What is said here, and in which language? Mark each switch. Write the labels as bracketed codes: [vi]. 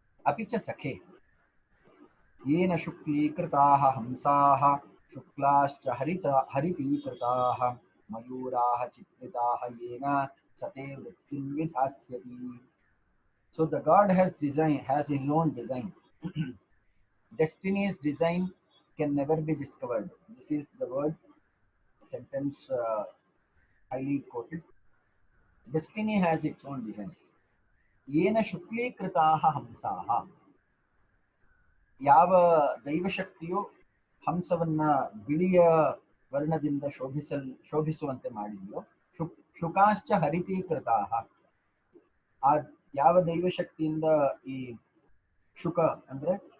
[sa] अपि च सखे येन शुक्लीकृताः हंसाः शुक्लाश्च हरितीकृताः मयूराः चित्रिताः येन सते वृत्तिं विधास्यति. [en] So the God has his own design. Destiny's design can never be discovered. This is the word sentence highly quoted. Destiny has its own design. [sa] येन शुक्लीकृताः हंसाः, [kn] ಯಾವ ದೈವಶಕ್ತಿಯು ಹಂಸವನ್ನ ಬಿಳಿಯ ವರ್ಣದಿಂದ ಶೋಭಿಸುವಂತೆ ಮಾಡಿದೆಯೋ, [sa] ಶುಕಾಶ್ಚ ಹರಿತೀಕೃತಾಃ, [kn] ಆ ಯಾವ ದೈವಶಕ್ತಿಯಿಂದ ಈ ಶುಕ ಅಂದ್ರೆ